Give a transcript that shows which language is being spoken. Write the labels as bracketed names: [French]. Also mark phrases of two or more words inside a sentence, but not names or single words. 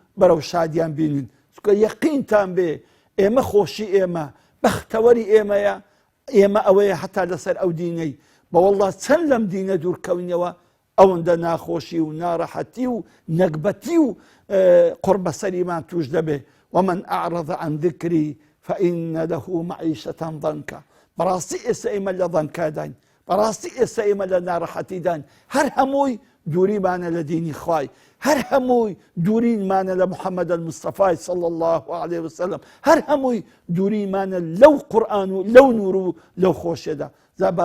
[Central Kurdish] بەرەو شادیان بینین چونکە یەقینتان بێ ئێمە خۆشی ئێمە بەختەوەری ئێمەیە ئێمە ئەوەیە هەتا لەسەر ئەو دینەی بەوەڵڵا چەند لەم دینە دوورکەوینەوە ئەوەندە ناخۆشی و ناڕەحەتی و نەکبەتی و قوربەسەریمان توش دەبێ [Arabic] ومن أعرض عن ذكري فإن له معيشة ضنكا [Central Kurdish] بەڕاستی ئێستا ئێمە لە ضەنکا داین بەڕاستی ئێستا ئێمە لە ناڕەحەتی داین هەر هەمووی دووریمانە لە دینی خوای هەر هەمووی دوورینمانە لە محەممەد المستەفای [Arabic] صلی الله عليه وسلم [Central Kurdish] هەر هەمووی دووریمانە لەو قورئان و لەو نور و لەو خۆشیەدا زا با